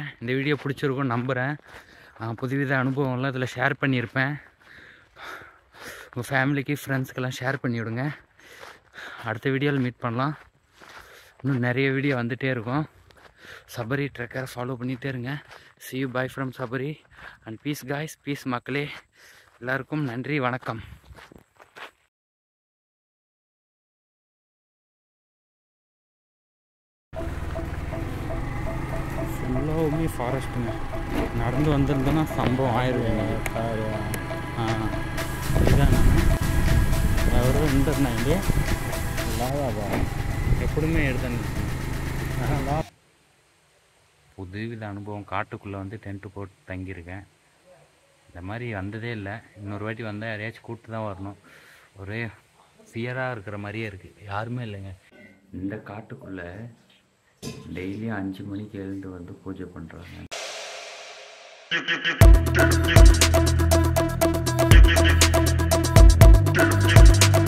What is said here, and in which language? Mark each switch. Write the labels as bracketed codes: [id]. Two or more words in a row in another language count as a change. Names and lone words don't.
[ta] இந்த வீடியோ பிடிச்சிருக்கும்னு நம்புகிறேன். புதுவித அனுபவம்லாம் இதில் ஷேர் பண்ணியிருப்பேன். உங்கள் ஃபேமிலிக்கு ஃப்ரெண்ட்ஸ்க்கெல்லாம் ஷேர் பண்ணிவிடுங்க. அடுத்த வீடியோவில் மீட் பண்ணலாம். இன்னும் நிறைய வீடியோ வந்துகிட்டே இருக்கும். சபரி ட்ரெக்கரை ஃபாலோ பண்ணிகிட்டே இருங்க. [en] see you, bye from சபரி and peace guys. பீஸ் மக்களே. [ta] எல்லாருக்கும் நன்றி, வணக்கம். ஃபுல்லாகவுமே ஃபாரஸ்ட்டுங்க. நடந்து வந்திருந்தோன்னா சம்பவம் ஆயிடுவேங்க. இதுதான் [te] ఎవరు ఉంటున్నాయండి లాగా ఎప్పుడుమే ఎడతాను [ta] புதுவித அனுபவம். காட்டுக்குள்ளே வந்து டென்ட்டு போட்டு தங்கியிருக்கேன். இந்த மாதிரி வந்ததே இல்லை. இன்னொரு வாட்டி வந்தால் யாரையாச்சும் கூப்பிட்டு தான் வரணும். ஒரே ஃபியராக இருக்கிற மாதிரியே இருக்குது. யாருமே இல்லைங்க. இந்த காட்டுக்குள்ளே டெய்லியும் 5 மணிக்கு எழுந்து வந்து பூஜை பண்ணுறாங்க.